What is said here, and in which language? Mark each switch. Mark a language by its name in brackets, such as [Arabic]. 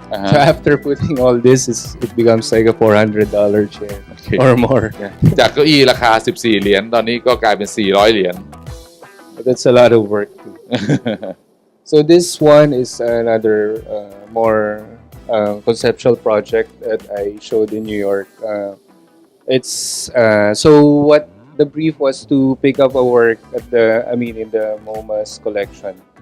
[English] So after putting all this, it becomes like a $400 chair or more. [Thai] จากเก้าอี้ราคา14เหรียญตอนนี้ก็กลายเป็น400เหรียญ [English] But that's a lot of work too. So this one is another more conceptual project that I showed in New York. It's so what the brief was to pick up a work at in the MoMA's collection.